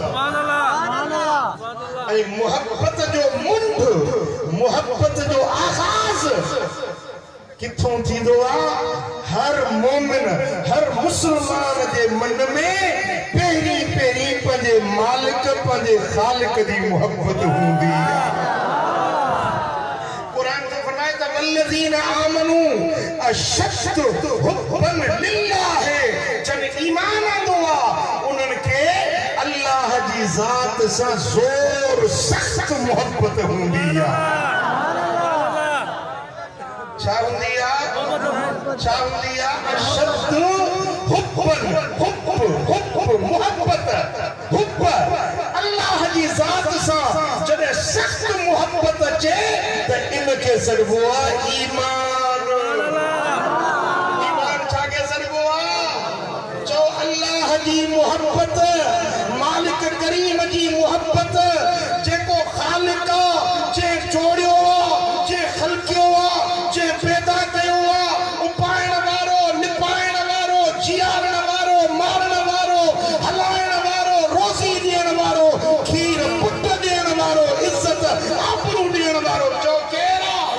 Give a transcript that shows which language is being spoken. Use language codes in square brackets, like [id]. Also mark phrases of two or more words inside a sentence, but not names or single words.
[sd] ऐं मोहब्बत जो मुंड मोहब्बत जो आगाज़ किथों थींदो आहे हर मोमिन हर मुसलमान जे मन में पहिरीं पहिरीं पंहिंजे मालिक पंहिंजे ख़ालिक जी मोहब्बत हूंदी आहे क़ुरान में फरमाए त [ar] والذين آمنوا أشد حبا لله [sd] जन ईमान आंदो आहे उन्हनि खे अल्लाह जी ज़ात सां ज़ोर सख़्त मोहब्बत हूंदी आहे छा हूंदी आहे [ar] أشد حبا [sd] मोहब्बत हुब्ब अल्लाह जी ज़ात सां जॾहिं सख़्त मोहब्बत अचे त इनखे सॾिबो आहे ईमान छा खे सॾिबो आहे चओ अल्लाह जी मोहब्बत मालिक करीम जी मोहब्बत जेको ख़ालिक जे जोड़ियो जे ख़लकियो जे पैदा कयो उपाइण वारो निपाइण वारो जियारण वारो मारण वारो हलाइण वारो रोज़ी ॾियण वारो खीर पुट ॾियण वारो इज़त आबरू ॾियण वारो चओ केरु